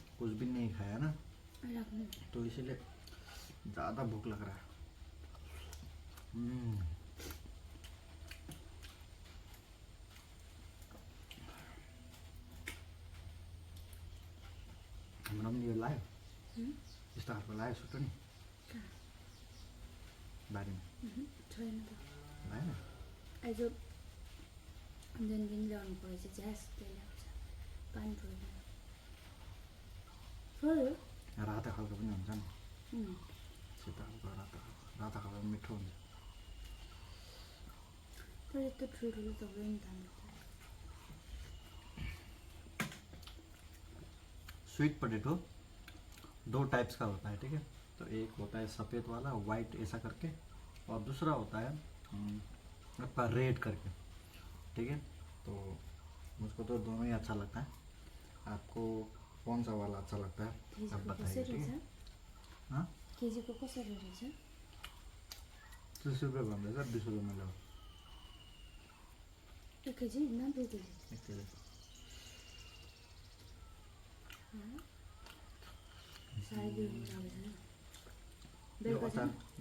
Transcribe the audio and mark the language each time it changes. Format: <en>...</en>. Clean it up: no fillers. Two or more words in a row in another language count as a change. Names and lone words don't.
<hi>कुछ भी नहीं खाया ना, तो इसीलिए ज़्यादा भूख लग रहा है।</hi> <ne>हमरा पनि यो लाग्यो, यस्तो खालको लाग्यो सुटो नि बारीमा छैन त लागेन। आज दिन ल्याउनु परेछ, झ्यास त्यही ल्याउँछ पानी पर्यो रातो खालको पनि हुन्छ नि, सेतो खालको रातो खालको मिठो हुन्छ। तर यस्तो ठुल्ठुलो त भयो नि त।</ne> <en>sweet potato</en> <hi>2 टाइप्स का होता है, ठीक है। तो एक होता है सफ़ेद वाला, वाइट ऐसा करके, और दूसरा होता है आपका रेड करके, ठीक है। तो मुझको तो दोनों ही अच्छा लगता है। आपको कौन सा वाला अच्छा लगता है आप बताइए, ठीक है। हाँ,</hi> <ne>केजीको कसरी रहेछ? 30 रुपियाँ भन्दैछ, 20 रुपियाँमा ल्याऊ 1 केजी न 2 केजी? 1 केजी। साढे 2 हुन्छ अब छैन। बेलुका जाने</ne>